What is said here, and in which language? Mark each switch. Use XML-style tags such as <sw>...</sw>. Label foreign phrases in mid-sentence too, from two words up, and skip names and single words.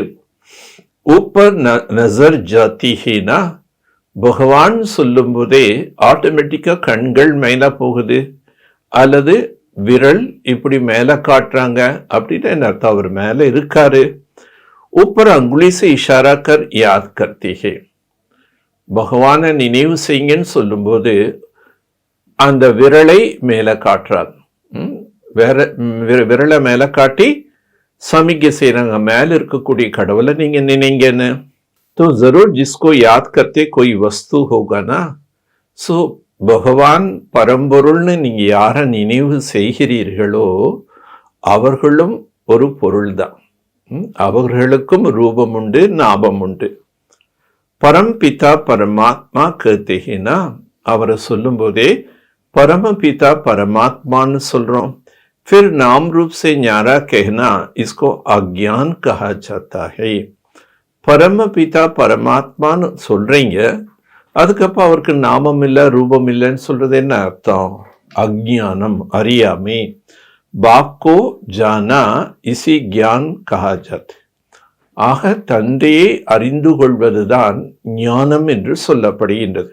<hi>ऊपर नज़र जाती है ना.</hi> <ta>பகவான் சொல்லும் போதே ஆட்டோமேட்டிக்கா கண்கள் மேல போகுது அல்லது விரல் இப்படி மேல காட்டுறாங்க அப்படின்னு என்ன அர்த்தம்? அவர் மேல இருக்காரு.</ta> <hi>ऊपर अंगुली से इशारा कर याद करती है.</hi> <ta>பகவானை நினைவு செய்யுங்கன்னு சொல்லும்போது அந்த விரலை மேல காட்டுறாங்க. விரலை மேல காட்டி சமிக்கை செய்யறாங்க, மேல இருக்கக்கூடிய கடவுளை நீங்க நினைங்கன்னு.</ta> <hi>तो जरूर जिसको याद करते कोई वस्तु होगा ना.</hi> <ta>सो பகவான் பரம்பொருள்னு நீங்க யார நினைவு செய்கிறீர்களோ அவர்களும் ஒரு பொருள் தான். அவர்களுக்கும் ரூபம் உண்டு, நாபம் உண்டு.</ta> <hi>परमपिता परमात्मा कर्ते ना.</hi> <ta>அவரை சொல்லும் போதே பரமபிதா பரமாத்மான்னு சொல்றோம்.</ta> <hi>फिर नाम रूप से न्यारा कहना इसको अज्ञान कहा जाता है.</hi> <ta>பரமபிதா பரமாத்மான்னு சொல்றீங்க, அதுக்கப்புறம் அவருக்கு நாமம் இல்லை ரூபம் இல்லைன்னு சொல்றது என்ன அர்த்தம்? அஜ்ஞானம், அறியாமை.</ta> <hi>बाप को जाना इसी ज्ञान कहा जात.</hi> <ta>ஆக தந்தையை அறிந்து கொள்வதுதான் ஞானம் என்று சொல்லப்படுகின்றது.</ta>